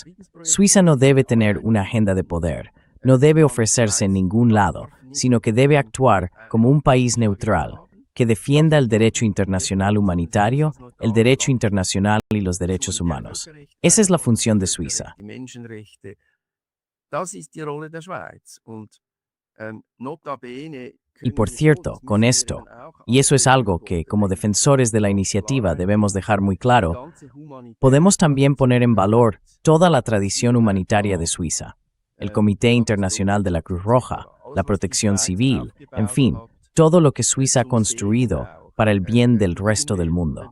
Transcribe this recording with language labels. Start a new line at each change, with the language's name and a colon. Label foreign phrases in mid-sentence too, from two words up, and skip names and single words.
Spanish: Suiza no debe tener una agenda de poder, no debe ofrecerse en ningún lado, sino que debe actuar como un país neutral, que defienda el derecho internacional humanitario, el derecho internacional y los derechos humanos. Esa es la función de Suiza.
German: Das ist die Rolle der Schweiz. Und notabene.
Spanish: Y por cierto, con esto, y eso es algo que, como defensores de la iniciativa, debemos dejar muy claro, podemos también poner en valor toda la tradición humanitaria de Suiza, el Comité Internacional de la Cruz Roja, la protección civil, en fin, todo lo que Suiza ha construido para el bien del resto del mundo.